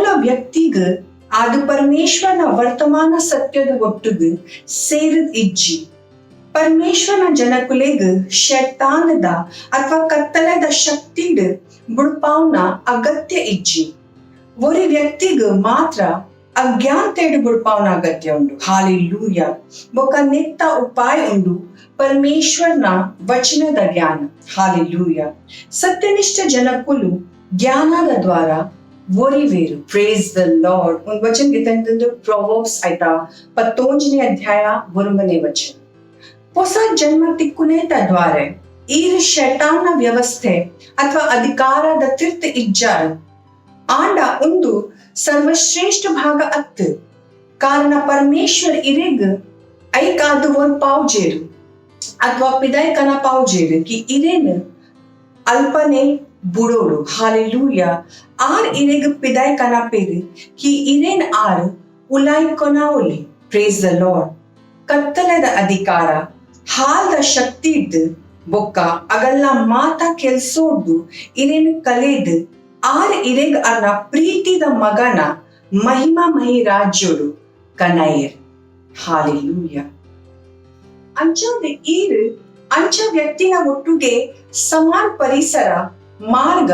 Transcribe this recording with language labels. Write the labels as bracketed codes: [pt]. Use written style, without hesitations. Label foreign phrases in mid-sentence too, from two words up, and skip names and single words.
[tcy] ವ್ಯಕ್ತಿಗ್ ಅದು ಪರಮೇಶ್ವರನ ವರ್ತಮಾನ ಸತ್ಯದ ಒಟ್ಟಿಗೆ ಸೇರಿದ ಇಜ್ಜಿ ಪರಮೇಶ್ವರನ ಜನಕುಲೆಗ್ ಶೈತಾನದ ಅಥವಾ ಕತ್ತಲೆದ ಶಕ್ತಿಡ್ ಬುಡ್ಪಾವ್ನ ಅಗತ್ಯ ಇಜ್ಜಿ ಒರಿ ವ್ಯಕ್ತಿಗ್ ಮಾತ್ರ ಅಜ್ಞಾನತೆಡ್ ಬುಡ್ಪಾವ್ನ ಅಗತ್ಯ ಉಂಡು ಹಾಲೆಲೂಯ ಬೊಕ ನೆತ್ತ ಉಪಾಯ ಉಂಡು ಪರಮೇಶ್ವರನ ವಚನದ ಜ್ಞಾನ ಹಾಲೆಲೂಯ ಸತ್ಯನಿಷ್ಠ ಜನಕುಲು ಜ್ಞಾನದ ದ್ವಾರ ವೊರಿವೇರು [en] praise the Lord [tcy] ಒಂದು ವಚನ ಗಿತಂದು ಪ್ರೊವರ್ಬ್ಸ್ ಆಯ್ತಾ 15ನೇ ಅಧ್ಯಾಯ 1ನೇ ವಚನ ಹೊಸ ಜನ್ಮ ತಿಕ್ಕುನೇ ತದ್ವಾರೆ ಈರ್ ಶೈತಾನ್ನ ವ್ಯವಸ್ಥೆ ಅಥವಾ ಅಧಿಕಾರದ ತೀರ್ಥ ಇಜ್ಜಾರ ಆಂಡ ಒಂದು ಸರ್ವಶ್ರೇಷ್ಠ ಭಾಗ ಅತ್ತು ಕಾರಣ ಪರಮೇಶ್ವರ್ ಇರೆಗ್ ಐಕಾದು ಒಂದು ಪಾವ್ಜೇರು ಅಥವಾ ಪಿದಾಯ್ಕನ ಪಾವ್ಜೇರು ಕಿ ಇರೇನು ಅಲ್ಪನೆ ಬುಡೋಡು ಹಾಲೆಲೂಯ ಆರ್ ಇರೆಗ್ ಪಿದಾಯ್ ಕನಪೇರು ಕಿ ಇರೇನ್ ಆರ್ ಉಲಾಯ್ ಕೊನಾವಲಿ [en] praise the Lord [tcy] ಕತ್ತಲದ ಅಧಿಕಾರ ಹಾಲ್ದ ಶಕ್ತಿ ಇದ್ದು ಬೊಕ್ಕ ಅಗಲ್ಲ ಮಾತ ಕೆಲ್ಸೋಡ್ದು ಇರೇನ್ ಕಲೆದ್ ಆರ್ ಇರೆಗ್ ಅರ್ನ ಪ್ರೀತಿದ ಮಗನ ಮಹಿಮಾ ರಾಜ್ಯೋಡು ಕನೈರ್ ಹಾಲೆಲೂಯ ಅಂಚದ ಈರ್ ಅಂಚ ವ್ಯಕ್ತಿನ ಒಟ್ಟಿಗೆ ಸಮಾನ ಪರಿಸರ ಮಾರ್ಗ